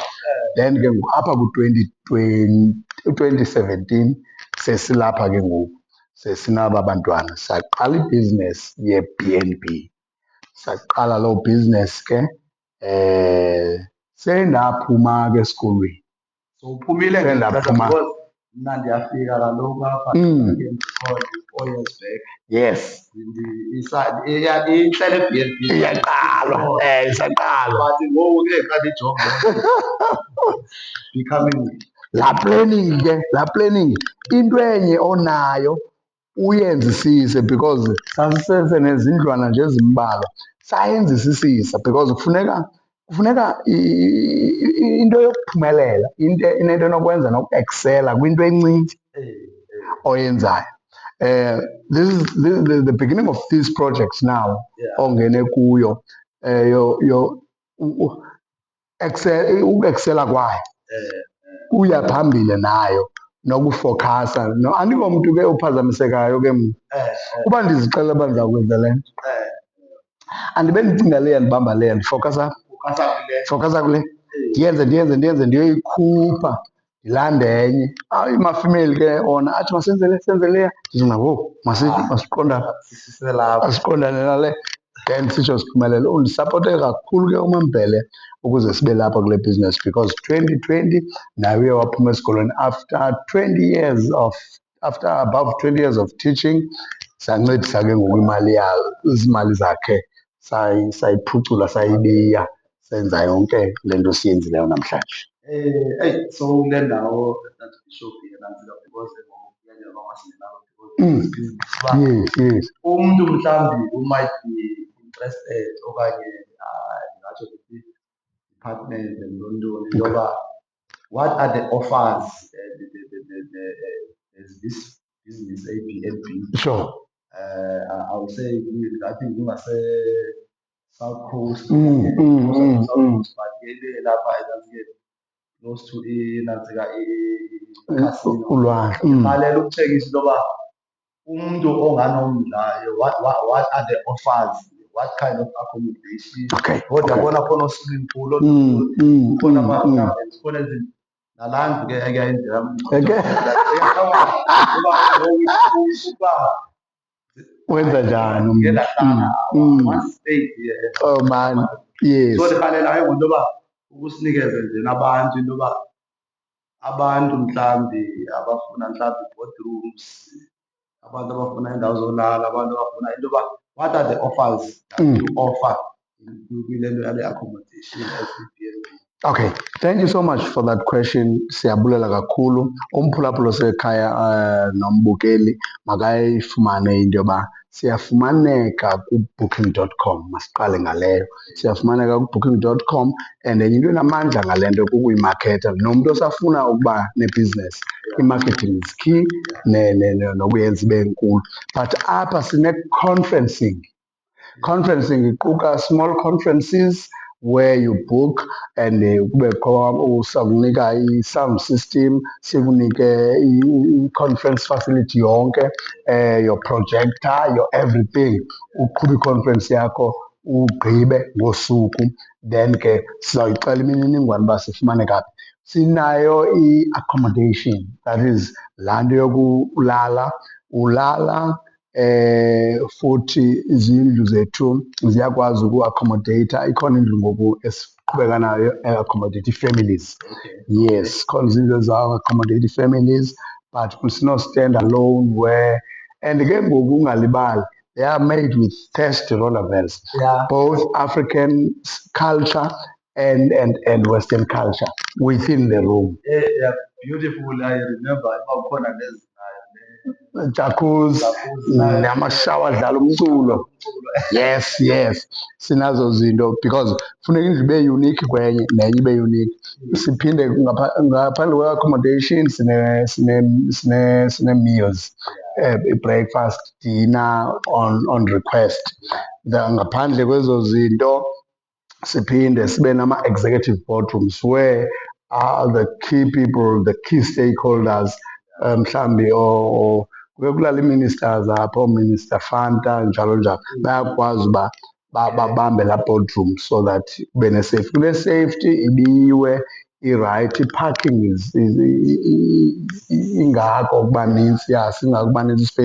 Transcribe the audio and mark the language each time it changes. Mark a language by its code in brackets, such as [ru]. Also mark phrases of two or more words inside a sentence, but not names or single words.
[xh] Then ke ngoku apha ku-2017 sesilapha ke ngoku, sesinaba bantwana. Saqala ibhizinesi ye-B_N_B. Saqala loo bhizinesi ke sendaphuma ke esikolweni. Uphumile Sendaphuma. mna ndiyafika kaloku apha [en] 4 years back. Yes. [xh] Ihlele B_N_B. Iyaqalwa, isaqalwa. [en] But ngoku [xh] ke xa ndijonga becoming laa planning into enye onayo uyenzisise, because sasisenze nezindlwana nje ezimbalwa. Sayenzisisisa because kufuneka into yokuphumelela, inento enokwenza nokueksela kwinto encinci oyenzayo. [en] This is the beginning of these projects [xh] now ongene kuyo. Ukueksela kwayo kuya phambili nayo, nokufokhasa. Andingomntu ke uphazamisekayo ke mna. Uba ndizixelela uba ndizawukwenza le nto, andibe ndicinga le yandibamba le, ndifowukhasa kule, ndiyenze ndiyoyikhupha, ndilande enye. Amafemeli ke ona athi masenze leya, ndithi ngoku masiqondane nale, then sitsho siphumelele. Undisapote kakhulu ke uMaMbele ukuze sibe lapha kule bhizinesi, because 2020 naye uye waphuma esikolweni [en] after above 20 years of teaching. [xh] Sancedisa ke ngoku izimali zakhe sayiphucula, sayibiya, senza yonke le nto siyenzileyo namhlanje. So kule ndawo Bishop nantsika because [en] Yes. [xh] Umntu mhlawumbi [en] might be interested [xh] okanye ndingatsho ndithi [en] department [xh] ntoni yoba [en] what are the offers there's this business A_B_N_B. Sure. I would say I think [xh] kungase South Coast, [en] but [xh] lapha [en] close to nantsika [xh] Ulwandle. iqalela ukuthengisa into yoba umuntu onganomdla, [en] what are the offers, what kind of accommodation. Okay. [xh] Kodwa yabona khona o-swimming pool, khona ama-apartments, khona ezinto. Nalaa ndlu ke ekuyayenzeka wenza njani? Ngike ndahlala [en] one state here. Oh man, yes. [xh] So ndikhalela ke ngento yoba ukusinikeze nje nabantu into yoba abantu mhlawumbi abafuna mhlawumbi boardrooms, abantu abafuna iindawo zolala, abantu abafuna into yoba [en] what are the offers that you offer in accommodation as B&B? Okay, thank you so much for that question. [xh] Siyabulela kakhulu. Umphulaphula osekhaya nombukeli makayifumane into yoba siyafumaneka ku-booking.com. Masiqale ngaleyo. Siyafumaneka ku-booking.com [en] and enye [xh] into enamandla ngale nto kukuyimaketha. Nomntu osafuna ukuba nebhizinesi, i-marketing [en] is key [xh] nokuyenza ibe nkulu. But apha sine-conferencing. [en] Conferencing iquka small conferences where you book [xh] and kubekho sakunika [en] i-sound system, [xh] sikunike [en] i-conference facility [xh] yonke, [en] your projector, your everything. [xh] Uqhuba i-conference yakho ugqibe ngosuku, then ke sizawuyixela imininingwane uba sifumaneka phi. Sinayo i-accommodation, [en] that is [xh] laa nto yokulala, ulala futhi izindlu zethu ziyakwazi uku-accommodata. Ikhona indlu ngoku esiqhubeka nayo accommodate ii-families. Yes, khona izindlu eziza-accommodate ii-families, but kusino- [en] stand alone where, [xh] and ke ngoku ungalibali, [en] they are made with test rollervells, both African culture and Western culture within the room. Yeah, beautiful. [xh] I remember khona lezi Jacuzzi, namashawa adlala umculo. Yes, sinazo zinto because funeka indlu ibe unique kwenye nenye ibe unique. Siphinde ngaphandle kwe-accommodation sine [en] meals, breakfast, dinner on request. [xh] Ngaphandle kwezo zinto siphinde sibe nama-executive boardrooms [en] where the key people, the key stakeholders, [xh] mhlambi kuke kulala ii-ministers apho, Minister Fanta njalo njalo, bayakwazi uba babambe laa boardroom [en] so that [xh] kube ne-safety. Kune-safety ibiwe irayithi, i-parking ingako ukuba nintsi, singako ukuba nintsi space.